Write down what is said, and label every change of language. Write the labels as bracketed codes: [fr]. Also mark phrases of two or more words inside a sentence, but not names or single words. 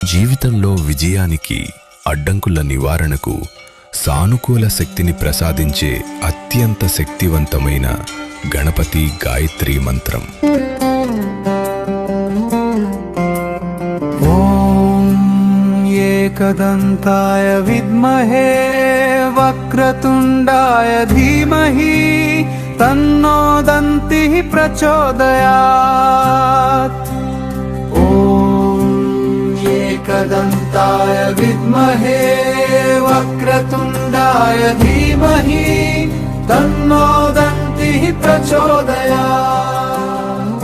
[te] జీవితంలో విజయానికి, అడ్డంకుల నివారణకు సానుకూల శక్తిని ప్రసాదించే అత్యంత శక్తివంతమైన గణపతి గాయత్రి మంత్రం. [sa] ఓం ఏకదంతాయ విద్మహే వక్రతుండాయ ధీమహి తన్నో దంతిః ప్రచోదయాత్. एकदन्ताय विद्महे वक्रतुण्डाय धीमहि तन्नो दन्तिः प्रचोदयात्.